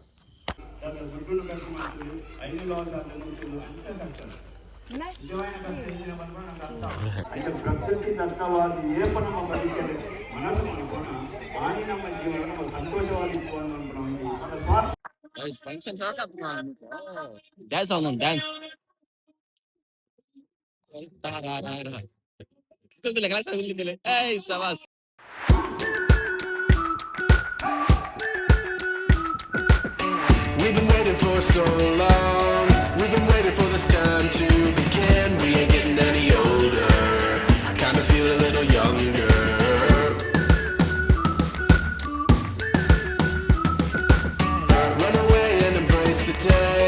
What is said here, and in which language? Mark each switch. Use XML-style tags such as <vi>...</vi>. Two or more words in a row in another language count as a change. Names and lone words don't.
<kn>ಪ್ರಕೃತಿ ದತ್ತವಾದ ಏಪ ನಮ್ಮ ಬದುಕಲು ಮನಸ್ಸು ಮಾಡಿಕೋಣ ಆನಿ ನಮ್ಮ ಜೀವನ ನಮ್ಮ ಸಂತೋಷವಾಗಿ</kn> <en>We've been waiting for so long. We've been waiting for this time to begin. We ain't getting any older. I kinda feel a little younger. Run away and embrace the day.</en>